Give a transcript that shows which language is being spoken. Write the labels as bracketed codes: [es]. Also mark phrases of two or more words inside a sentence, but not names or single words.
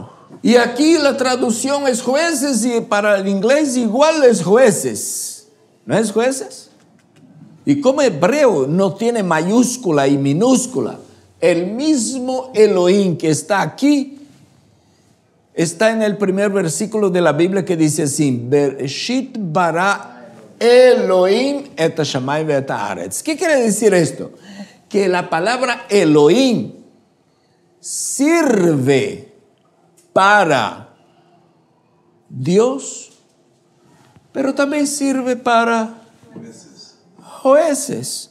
[es] Y aquí la traducción es jueces y para el inglés igual es jueces. ¿No es jueces? Y como hebreo no tiene mayúscula y minúscula, el mismo Elohim que está aquí está en el primer versículo de la Biblia que dice así, [he] בראשית ברא אלהים את השמים ואת הארץ. [es] ¿Qué quiere decir esto? Que la palabra Elohim sirve para Dios, pero también sirve para jueces.